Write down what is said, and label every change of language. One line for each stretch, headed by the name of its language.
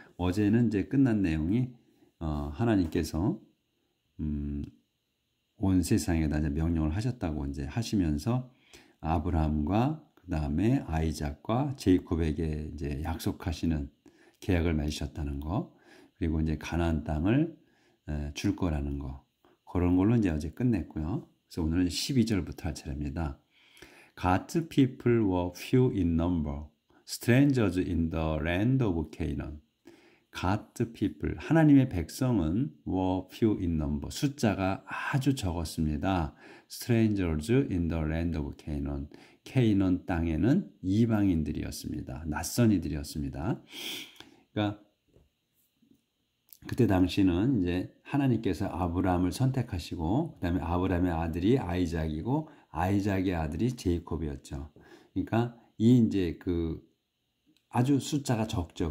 Korean: 어제는 이제 끝난 내용이 하나님께서 온 세상에다 이제 명령을 하셨다고 이제 하시면서 아브라함과 그 다음에 아이작과 제이콥에게 이제 약속하시는 계약을 맺으셨다는 거, 그리고 이제 가나안 땅을 줄 거라는 거, 그런 걸로 이제 어제 끝냈고요. 그래서 오늘은 12절부터 할 차례입니다.
English: God's people were few in number, strangers in the land of Canaan. God's people,
Korean: 하나님의 백성은
English: were few in number,
Korean: 숫자가 아주 적었습니다.
English: Strangers in the land of Canaan,
Korean: 케이넌 땅에는 이방인들이었습니다. 낯선 이들이었습니다. 그러니까 그때 당시는 이제 하나님께서 아브라함을 선택하시고, 그 다음에 아브라함의 아들이 아이작이고, 아이작의 아들이 제이콥이었죠. 그러니까 이 이제 그 아주 숫자가 적죠.